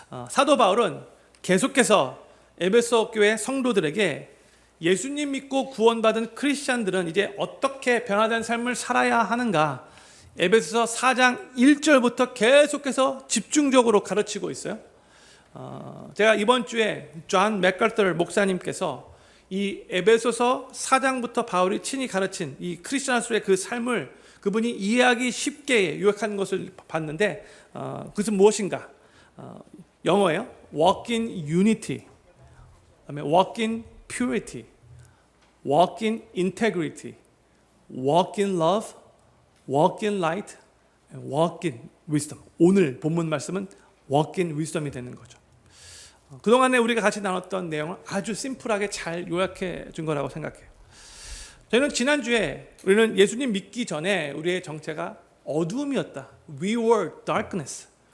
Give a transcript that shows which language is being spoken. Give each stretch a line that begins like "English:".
Korean: 사도 바울은 계속해서 에베소 교회 성도들에게 예수님 믿고 구원받은 크리스찬들은 이제 어떻게 변화된 삶을 살아야 하는가, 에베소서 4장 1절부터 계속해서 집중적으로 가르치고 있어요. 제가 이번 주에 존 맥카터 목사님께서 이 에베소서 4장부터 바울이 친히 가르친 이 크리스천으로서의 그 삶을 그분이 이해하기 쉽게 요약한 것을 봤는데, 그것은 무엇인가? 영어예요.
English: Walk in unity,
Korean: 그다음에
English: walk in purity, walk in integrity, walk in love, walk in light, and walk in wisdom.
Korean: 오늘 본문 말씀은
English: walk in wisdom
Korean: 이 되는 거죠. 그동안에 우리가 같이 나눴던 내용을 아주 심플하게 잘 요약해 준 거라고 생각해요. 저희는 지난주에 우리는 예수님 믿기 전에 우리의 정체가 어두움이었다.
English: We were darkness.